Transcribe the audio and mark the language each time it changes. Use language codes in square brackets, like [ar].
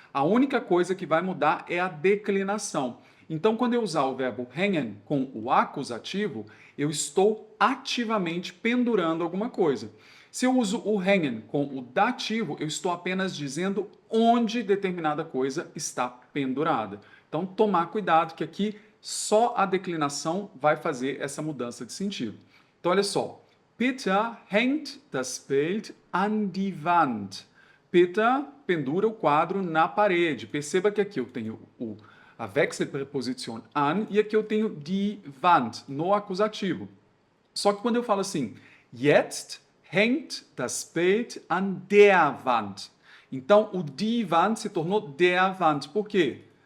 [pt] A única coisa que vai mudar é a declinação. Então, quando eu usar o verbo hängen com o acusativo, eu estou ativamente pendurando alguma coisa. Se eu uso o hängen com o dativo, eu estou apenas dizendo onde determinada coisa está pendurada. Então, tomar cuidado que aqui só a declinação vai fazer essa mudança de sentido. Então, olha só. [de] Peter hängt das Bild an die Wand. [pt] Peter pendura o quadro na parede. Perceba que aqui eu tenho a Wechselpräposition an e aqui eu tenho die Wand no acusativo. Só que quando eu falo assim, [de] jetzt hängt das Bild an der Wand. [pt] Então, o die Wand se tornou der Wand. Por quê?